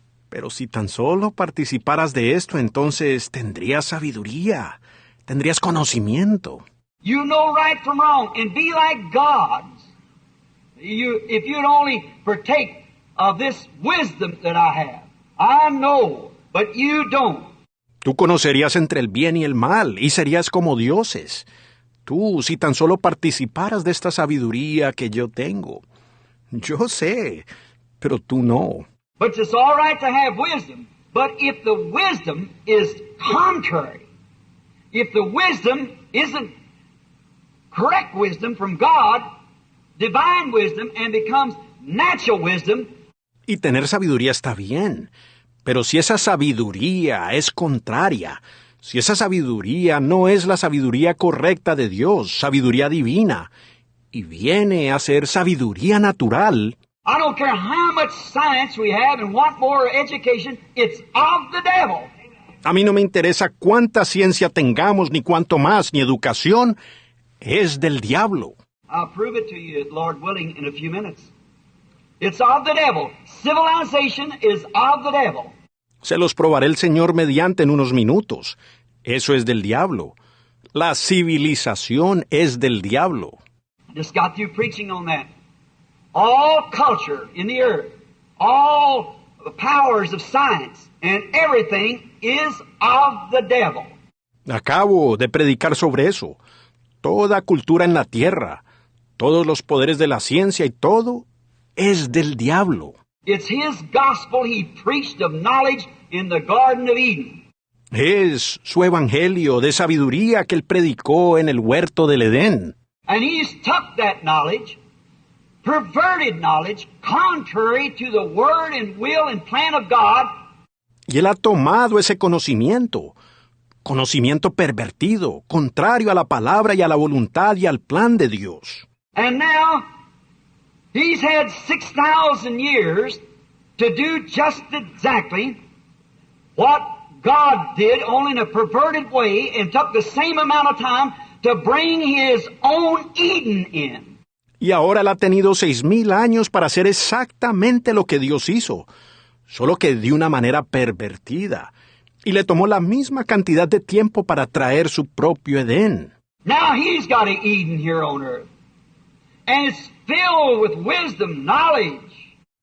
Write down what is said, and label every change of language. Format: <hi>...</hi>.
<es>Pero si tan solo participaras de esto, entonces tendrías sabiduría, tendrías conocimiento.</es> <en>You know right from wrong and be like gods. If you'd only partake of this wisdom that I have. I know, but you don't.</en> <es>Tú conocerías entre el bien y el mal y serías como dioses. Tú, si tan solo participaras de esta sabiduría que yo tengo. Yo sé, pero tú no.</es> <en>But it's all right to have wisdom. But if the wisdom is contrary, if the wisdom isn't correct wisdom from God, divine wisdom, and becomes natural wisdom.</en> <es>Y tener sabiduría está bien. Pero si esa sabiduría es contraria, si esa sabiduría no es la sabiduría correcta de Dios, sabiduría divina, y viene a ser sabiduría natural,</es> <en>I don't care how much science we have and what more education, it's of the devil.</en> <es>A mí no me interesa cuánta ciencia tengamos, ni cuánto más, ni educación, es del diablo.</es> <en>I'll prove it to you, Lord willing, in a few minutes. It's of the devil. Civilization is of the devil.</en> <es>Se los probaré el Señor mediante en unos minutos. Eso es del diablo. La civilización es del diablo.</es> <en>I just got through preaching on that. All culture in the earth, all the powers of science and everything is of the devil.</en> <es>Acabo de predicar sobre eso. Toda cultura en la tierra, todos los poderes de la ciencia y todo es del diablo.</es> <en>It's His gospel He preached of knowledge in the Garden of Eden.</en> <es>Es su evangelio de sabiduría que él predicó en el huerto del Edén.</es> <en>And He's took that knowledge, perverted knowledge, contrary to the word and will and plan of God.</en> <es>Y él ha tomado ese conocimiento pervertido, contrario a la palabra y a la voluntad y al plan de Dios.</es> <en>And now, He's had 6,000 years to do just exactly what God did, only in a perverted way, and took the same amount of time to bring His own Eden in.</en> <es>Y ahora él ha tenido 6,000 años para hacer exactamente lo que Dios hizo, solo que de una manera pervertida, y le tomó la misma cantidad de tiempo para traer su propio Edén.</es> <en>Now He's got an Eden here on earth, and it's filled with wisdom, knowledge.</en>